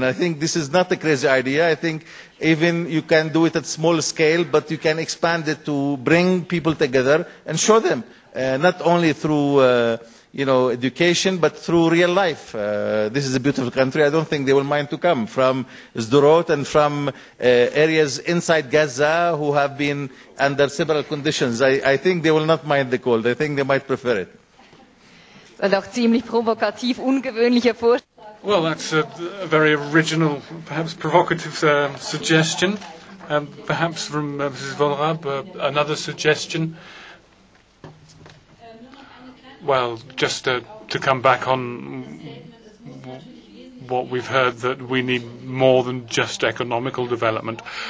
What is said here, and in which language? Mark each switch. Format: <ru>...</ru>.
<en>And I think this is not a crazy idea. I think even you can do it at small scale, but you can expand it to bring people together and show them, not only through education, but through real life. This is a beautiful country. I don't think they will mind to come from Sderot and from areas inside Gaza who have been under several conditions. I think they will not mind the cold. I think they might prefer it.</en> <de>Und auch ziemlich provokativ, ungewöhnlicher Vorschlag.</de> <en>Well, that's a very original, perhaps provocative suggestion. Perhaps from Mrs. Volrab, another suggestion. Well, just to come back on what we've heard, that we need more than just economical development.</en>